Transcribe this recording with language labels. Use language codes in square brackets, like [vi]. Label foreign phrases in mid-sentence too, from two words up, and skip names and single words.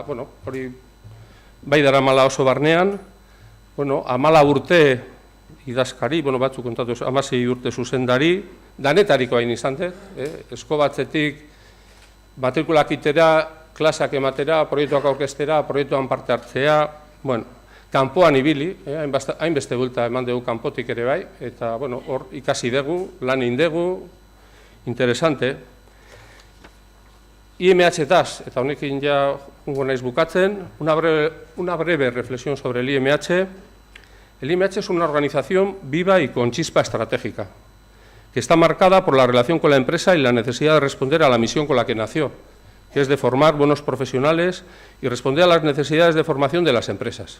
[eu] hori bai daramala oso barnean, 14 urte idazkari, batzuk kontatu, 16 urte zuzendari, danetariko hain izan dut, eskobatzetik matrikulak itera, klaseak ematera, proiektuak aurkeztera, proiektuan parte hartzea, kanpoan ibili, hainbeste bulta eman dugu kanpotik ere bai, eta hor ikasi dugu, lan indegu, interesante. IMH-taz, eta honekin ja jungo naiz bukatzen, [es] una breve reflexión sobre el IMH. El IMH es una organización viva y con chispa estratégica, que está marcada por la relación con la empresa y la necesidad de responder a la misión con la que nació, que es de formar buenos profesionales y responder a las necesidades de formación de las empresas.